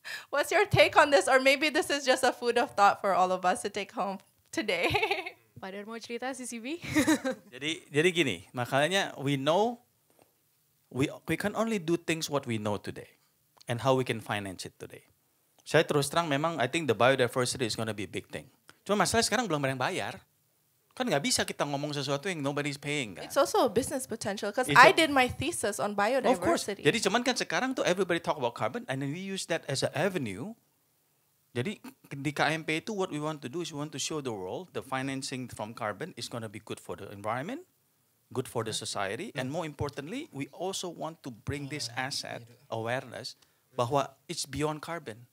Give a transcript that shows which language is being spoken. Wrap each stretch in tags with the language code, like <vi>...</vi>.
<en>What's your take on this? Or maybe this is just a food of thought for all of us to take home today.</en> <id>Pak Dar mau cerita CCB? Jadi gini, makanya</id> <en>we know we can only do things what we know today and how we can finance it today.</en> <id>Saya terus terang memang</id> <en>I think the biodiversity is going to be a big thing.</en> <id>Cuma masalahnya sekarang belum ada yang bayar. Kan nggak bisa kita ngomong sesuatu yang</id> <en>nobody's paying</en> <id>kan.</id> <en>It's also a business potential because I did my thesis on biodiversity. Of course.</en> <id>Jadi cuman kan sekarang tuh</id> <en>everybody talk about carbon and then we use that as an avenue.</en> <id>Jadi di KMP itu</id> <en>what we want to do is we want to show the world the financing from carbon is going to be good for the environment, good for the society, and more importantly we also want to bring this asset awareness bahwa it's beyond carbon.</en>